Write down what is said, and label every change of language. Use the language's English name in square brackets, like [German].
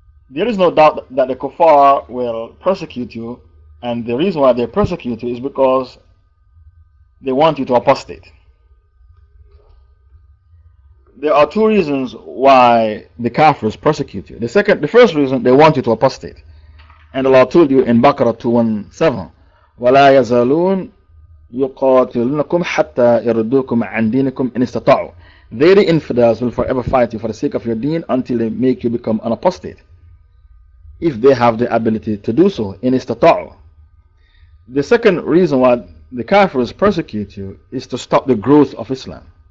[English] There is no doubt that the kuffar will persecute you, and the reason why they persecute you is because they want you to apostate. There are 2 reasons why the kafirs persecute you. The first reason, they want you to apostate. And Allah told you in Baqarah 217, [Arabic] وَلَا يَزَالُونَ يُقَاتِلُونَكُمْ حَتَّى يَرُدُّوكُمْ عَنْ دِينِكُمْ إِنِ اسْتَطَاعُوا. [English] They, the infidels, will forever fight you for the sake of your deen until they make you become an apostate, if they have the ability to do so, in istata'u. The second reason why the kafirs persecute you is to stop the growth of Islam.